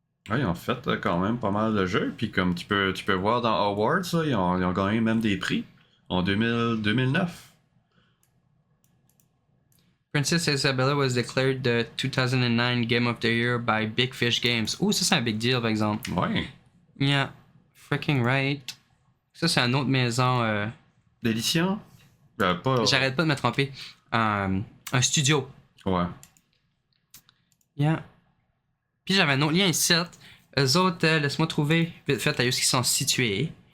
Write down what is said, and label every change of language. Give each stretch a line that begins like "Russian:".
French: Ouais, ils ont fait quand même pas mal de jeux. Puis comme tu peux voir dans Awards, là, ils ont gagné même des prix en 2009.
English: Princess Isabella was declared the 2009 Game of the Year by Big Fish Games.
French: Oh, ça c'est un
English: big deal
French: par exemple. Ouais.
English: Yeah, freaking right.
French: Ça c'est une autre maison. D'édition? Pas... J'arrête pas de me tromper. Un studio. Ouais.
English: Yeah.
French: Puis j'avais un autre lien ici. Eux autres, laisse-moi trouver vite fait à où ils sont situés.